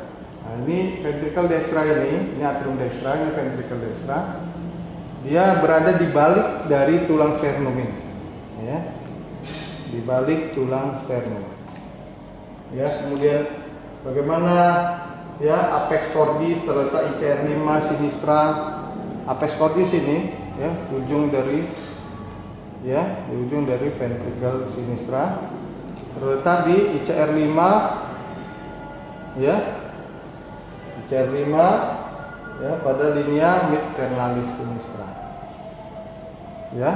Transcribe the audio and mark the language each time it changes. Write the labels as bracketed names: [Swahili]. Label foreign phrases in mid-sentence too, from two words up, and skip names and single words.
[Indonesian] Nah, ini ventricle dextra, ini atrium dextra, ini ventricle dextra. Dia berada di balik dari tulang sternum ini, ya, di balik tulang sternum, ya. Kemudian bagaimana, ya, apex cordis terletak ICR 5 sinistra. Apex cordis ini, ya, ujung dari ventricle sinistra terletak di ICR 5, ya, ICR 5, ya, pada linea mid sternalis sinistra, ya.